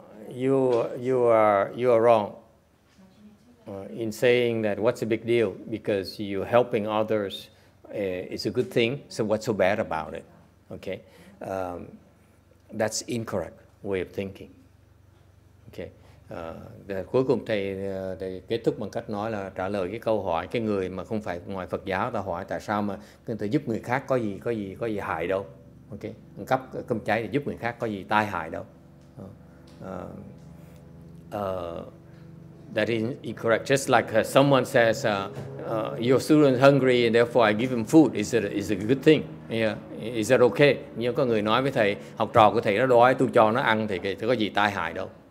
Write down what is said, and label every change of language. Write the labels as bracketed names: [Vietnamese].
[English] You are wrong in saying that what's the big deal because you're helping others is a good thing. So what's so bad about it? Okay, that's incorrect way of thinking. Okay. [Vietnamese] Cuối cùng thầy kết thúc bằng cách nói là trả lời cái câu hỏi cái người mà không phải ngoài Phật giáo ta hỏi tại sao mà người ta giúp người khác có gì hại đâu. Ok, cấp cơm cháy để giúp người khác có gì tai hại đâu. [English] That is incorrect. Just like someone says, your student hungry and therefore I give him food. Is it a good thing? Yeah. Is that okay? [Vietnamese] Nhưng có người nói với thầy, học trò của thầy nó đói, tôi cho nó ăn thì có gì tai hại đâu.